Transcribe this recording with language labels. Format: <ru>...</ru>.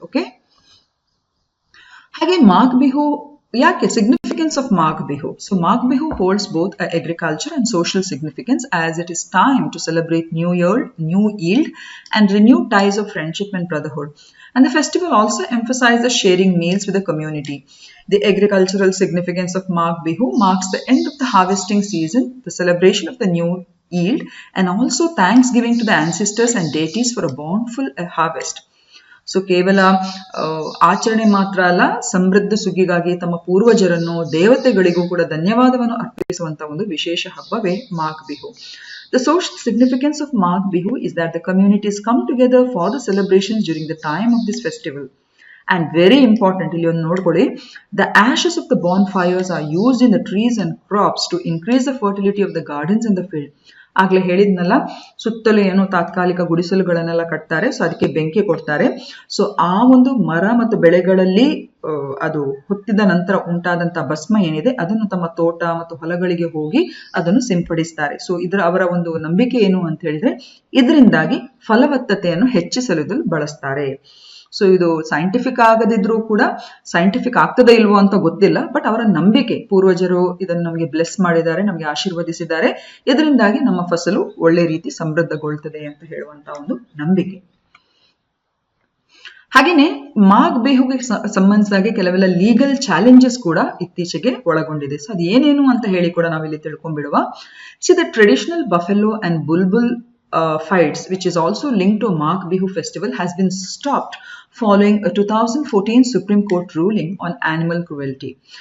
<kn>Okay, ಹಾಗೆ ಮಾಘ್ ಬಿಹು ಯಾಕೆ</kn> <en>significance of Magh Bihu. So Magh Bihu holds both a agriculture and social significance as it is time to celebrate new yield and renew ties of friendship and brotherhood. And the festival also emphasizes sharing meals with the community. The agricultural significance of Magh Bihu marks the end of the harvesting season, the celebration of the new yield, and also thanksgiving to the ancestors and deities for a bountiful harvest.</en> <kn>So ಕೇವಲ ಆಚರಣೆ ಮಾತ್ರ ಅಲ್ಲ, ಸಮೃದ್ಧ ಸುಗ್ಗಿಗಾಗಿ ತಮ್ಮ ಪೂರ್ವಜರನ್ನು, ದೇವತೆಗಳಿಗೂ ಕೂಡ ಧನ್ಯವಾದವನ್ನು ಅರ್ಪಿಸುವಂತ ಒಂದು ವಿಶೇಷ ಹಬ್ಬವೇ ಮಾಘ್ Bihu.</kn> <en>The social significance of Magh Bihu is that the communities come together for the celebrations during the time of this festival. And very important,</en> <kn>ಇಲ್ಲಿ ಒಂದು ನೋಡ್ಕೊಳ್ಳಿ,</kn> <en>the ashes of the bonfires are used in the trees and crops to increase the fertility of the gardens and the field.</en> <kn>ಆಗ್ಲೇ ಹೇಳಿದ್ನಲ್ಲ, ಸುತ್ತಲೂ ಏನು ತಾತ್ಕಾಲಿಕ ಗುಡಿಸಲುಗಳನ್ನೆಲ್ಲ ಕಟ್ತಾರೆ, so ಅದಕ್ಕೆ ಬೆಂಕಿ ಕೊಡ್ತಾರೆ. ಸೊ ಆ ಒಂದು ಮರ ಮತ್ತು ಬೆಳೆಗಳಲ್ಲಿ ಅದು ಹೊತ್ತಿದ ನಂತರ ಉಂಟಾದಂತ ಭಸ್ಮ ಏನಿದೆ ಅದನ್ನು ತಮ್ಮ ತೋಟ ಮತ್ತು ಹೊಲಗಳಿಗೆ ಹೋಗಿ ಅದನ್ನು ಸಿಂಪಡಿಸ್ತಾರೆ. ಸೊ ಅವರ ಒಂದು ನಂಬಿಕೆ ಏನು ಅಂತ ಹೇಳಿದ್ರೆ ಇದರಿಂದಾಗಿ ಫಲವತ್ತತೆಯನ್ನು ಹೆಚ್ಚಿಸಲು ಬಳಸ್ತಾರೆ. ಸೊ ಇದು ಸೈಂಟಿಫಿಕ್ ಆಗದಿದ್ರೂ ಕೂಡ ಸೈಂಟಿಫಿಕ್ ಆಗ್ತದೆ ಇಲ್ವೋ ಅಂತ ಗೊತ್ತಿಲ್ಲ, ಬಟ್ ಅವರ ನಂಬಿಕೆ, ಪೂರ್ವಜರು ಇದನ್ನು ನಮಗೆ ಬ್ಲೆಸ್ ಮಾಡಿದ್ದಾರೆ, ನಮಗೆ ಆಶೀರ್ವದಿಸಿದ್ದಾರೆ, ಇದರಿಂದಾಗಿ ನಮ್ಮ ಫಸಲು ಒಳ್ಳೆ ರೀತಿ ಸಮೃದ್ಧಗೊಳ್ತದೆ ಅಂತ ಹೇಳುವಂತ ಒಂದು ನಂಬಿಕೆ. ಹಾಗೇನೆ ಮಾಘ್ ಬಿಹುಗೆ ಸಂಬಂಧಿಸಿದಾಗೆ ಕೆಲವೆಲ್ಲ ಲೀಗಲ್ ಚಾಲೆಂಜಸ್ ಕೂಡ ಇತ್ತೀಚೆಗೆ ಒಳಗೊಂಡಿದೆ. ಸೊ ಅದು ಏನೇನು ಅಂತ ಹೇಳಿ ಕೂಡ ನಾವಿಲ್ಲಿ ತಿಳ್ಕೊಂಡ್ಬಿಡುವ.</kn> <en>See the traditional buffalo and bulbul fights, which is also linked to Magh Bihu festival, has been stopped following a 2014 Supreme Court ruling on animal cruelty.</en>